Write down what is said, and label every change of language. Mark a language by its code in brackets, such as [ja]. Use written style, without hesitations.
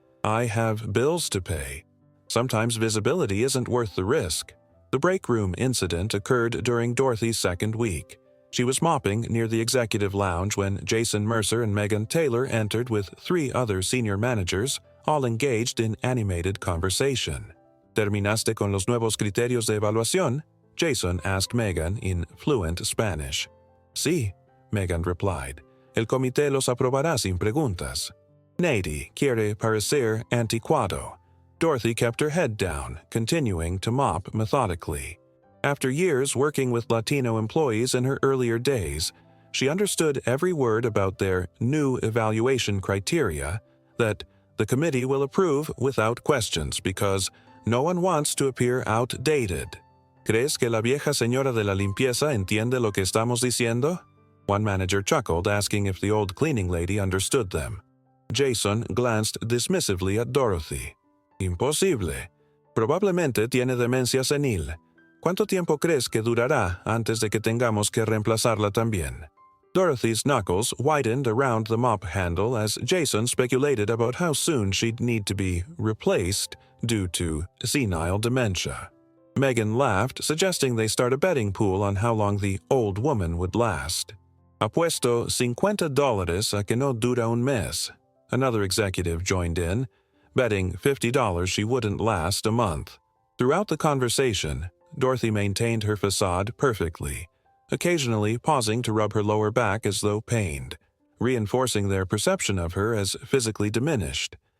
[en] "I have bills to pay. Sometimes visibility isn't worth the risk." The break room incident occurred during Dorothy's second week. She was mopping near the executive lounge when Jason Mercer and Megan Taylor entered with 3 other senior managers, all engaged in animated conversation. [es] "¿Terminaste con los nuevos criterios de evaluación?" [en] Jason asked Megan in fluent Spanish. [es] "Sí," Megan replied. "El comité los aprobará sin preguntas." "Nady quiere parecer anticuado." [en] Dorothy kept her head down, continuing to mop methodically. After years working with Latino employees in her earlier days, she understood every word about their new evaluation criteria, that the committee will approve without questions because no one wants to appear outdated. [es] "¿Crees que la vieja señora de la limpieza entiende lo que estamos diciendo?" [en] One manager chuckled, asking if the old cleaning lady understood them. Jason glanced dismissively at Dorothy. [es] "Imposible. Probablemente tiene demencia senil. ¿Cuánto tiempo crees que durará antes de que tengamos que reemplazarla también?" [en] Dorothy's knuckles widened around the mop handle as Jason speculated about how soon she'd need to be replaced due to senile dementia. Megan laughed, suggesting they start a betting pool on how long the old woman would last. [es] "Apuesto $50 a que no dura un mes." [en] Another executive joined in, betting $50 she wouldn't last a month. Throughout the conversation, Dorothy maintained her facade perfectly, occasionally pausing to rub her lower back as though pained, reinforcing their perception of her as physically diminished.